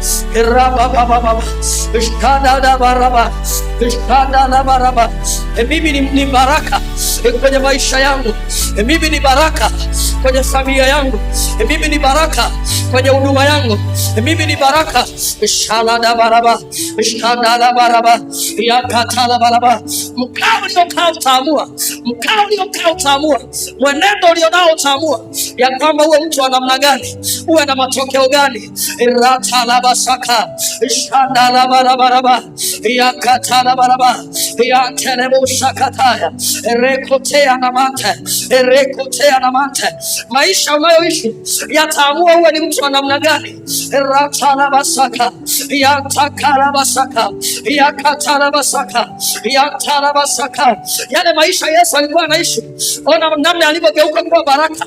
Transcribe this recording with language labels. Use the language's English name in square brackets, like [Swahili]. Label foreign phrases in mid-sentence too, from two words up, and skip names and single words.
[Swahili] Mimi ni baraka kwenye maisha yangu, mimi ni baraka kwenye familia yangu, mimi ni baraka kwenye huduma yangu, mimi ni baraka. Shalada baraba, shalada baraba, yakatala baraba. Mkao uliokaa utaamua, mkao uliokaa utaamua, mwenendo ulionao utaamua ya kwamba uwe mtu wa namna gani, uwe na matokeo gani. Ratala basaka, shalada baraba, yakatala baraba, yakelebo shakataya, rekotea na mate, rekotea na mate. Maisha unayoishi yataamua uwe ni mtu wa namna gani. Ratarabasaka yatakarabasaka yakatarabasaka yatarabasaka. Yale maisha Yesu alikuwa anaishi, ona namna alivyogeuka kuwa baraka.